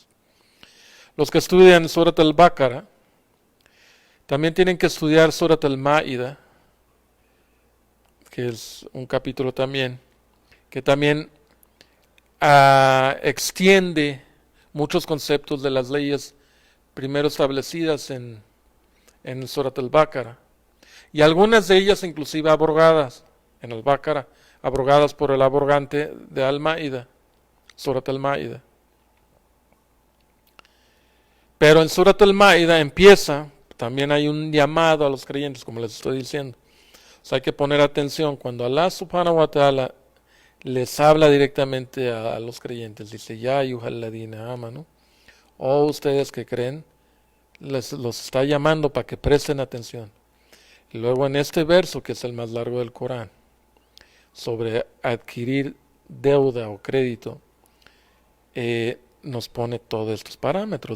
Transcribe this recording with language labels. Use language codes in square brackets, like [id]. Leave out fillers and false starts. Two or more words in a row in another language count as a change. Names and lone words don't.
[es] Los que estudian Surat al-Baqarah también tienen que estudiar Surat al-Ma'idah, que es un capítulo también, que también extiende muchos conceptos de las leyes primero establecidas en Surat al-Baqarah, y algunas de ellas inclusive abrogadas en al-Baqarah, abrogadas por el abrogante de al-Ma'idah, Surat al-Ma'idah. Pero en Surat al-Ma'idah empieza, también hay un llamado a los creyentes, como les estoy diciendo. O sea, hay que poner atención cuando Allah [ar] سبحانه وتعالى [es] les habla directamente a los creyentes. [ar] Dice, يا أيها الذين آمنوا, [es] o ustedes que creen, los está llamando para que presten atención. Y luego en este verso, que es el más largo del Corán, sobre adquirir deuda o crédito, nos pone todos estos parámetros.